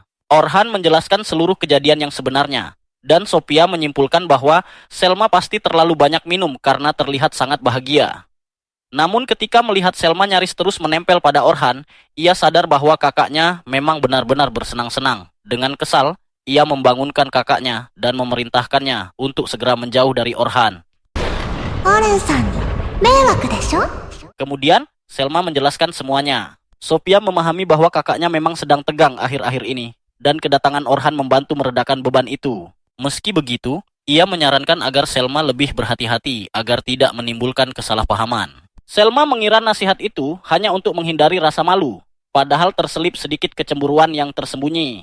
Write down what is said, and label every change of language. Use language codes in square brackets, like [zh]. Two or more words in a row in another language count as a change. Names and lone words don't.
[id] Orhan menjelaskan seluruh kejadian yang sebenarnya. Dan Sophia menyimpulkan bahwa Selma pasti terlalu banyak minum karena terlihat sangat bahagia. Namun ketika melihat Selma nyaris terus menempel pada Orhan, ia sadar bahwa kakaknya memang benar-benar bersenang-senang. Dengan kesal, ia membangunkan kakaknya dan memerintahkannya untuk segera menjauh dari Orhan. [ja] オレンさんに迷惑でしょ。 [id] Kemudian, Selma menjelaskan semuanya. Sophia memahami bahwa kakaknya memang sedang tegang akhir-akhir ini, dan kedatangan Orhan membantu meredakan beban itu. Meski begitu, ia menyarankan agar Selma lebih berhati-hati agar tidak menimbulkan kesalahpahaman. Selma mengira nasihat itu hanya untuk menghindari rasa malu, padahal terselip sedikit kecemburuan yang tersembunyi.